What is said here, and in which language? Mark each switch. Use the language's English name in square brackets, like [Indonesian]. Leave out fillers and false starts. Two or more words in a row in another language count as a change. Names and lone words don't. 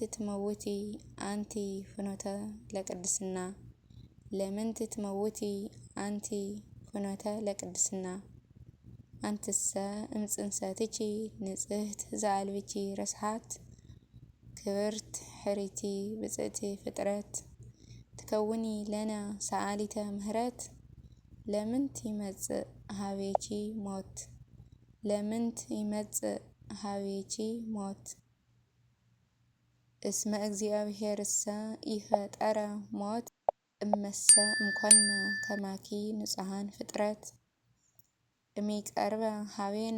[Geez] ትመውቲ አንቲ ፍኖተ ለቅድስና ለምንት ትመውቲ አንቲ ፍኖተ ለቅድስና አንትሰ እምጽንሰትቺ ንጽሕት ዘአልብቺ ረስሓት ክብርት ሕሪቲ ብጽእቲ ፍጥረት ትከውኒ ለነ ሰአሊተ ምህረት ለምንት ይመጽእ ሀቤቺ ሞት ለምንት ይመጽእ ሀቤቺ ሞት እስመ እግዚአብሔርሰ ኢፈጠረ ሞት እመሰ እምኮነ ከማኪ ንጹሐን ፍጥረት እሚቀርበ ሀቤነ